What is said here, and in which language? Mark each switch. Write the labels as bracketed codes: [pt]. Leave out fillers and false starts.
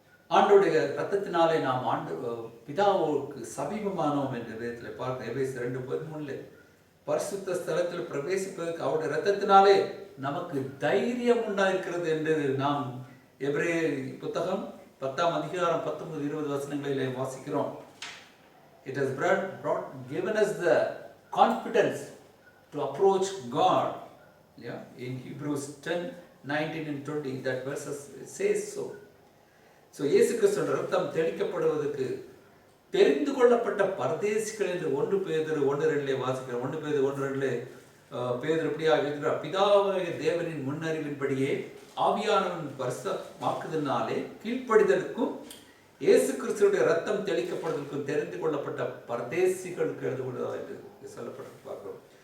[ta] ஆண்டவருடைய ரத்தத்தினாலே நாம் பிதாவுக்கு சமீபமானோம் என்ற விதத்தில் பார்க்கிறோம். எபேசியர் 2:13 பரிசுத்த ஸ்தலத்தில் பிரவேசிப்பதற்கு அவருடைய இரத்தத்தினாலே நமக்கு தைரியம் உண்டாயிருக்கிறது என்று நாம் எபிரேய புத்தகம் 10ஆம் அதிகாரம் 19-20 வசனங்களிலே வாசிக்கிறோம். [en] It has given us the confidence to approach God. Yeah, in Hebrews 10:19 and 20 that verses says so. [ta] So இயேசு கிறிஸ்துவின் இரத்தம் தெளிக்கப்படுவதற்கு தெரிந்து கொள்ளப்பட்ட பரதேசிகள் என்று 1 பேதுரு 1:2 வாசிக்கிறோம். 1 பேதுரு 1:2 பேதுரு இப்படியாக எழுதுகிறார், பிதாவாகிய தேவனின் முன்னறிவின்படியே ஆவியானவன் பரிசுத்தமாக்குதலினாலே கீழ்ப்படிதலுக்கும் இயேசு கிறிஸ்துவுடைய ரத்தம் தெளிக்கப்படுவதற்கும் தெரிந்து கொள்ளப்பட்ட பரதேசிகளுக்கு எழுதுவதாக என்று சொல்லப்பட்டு பார்க்கிறோம்.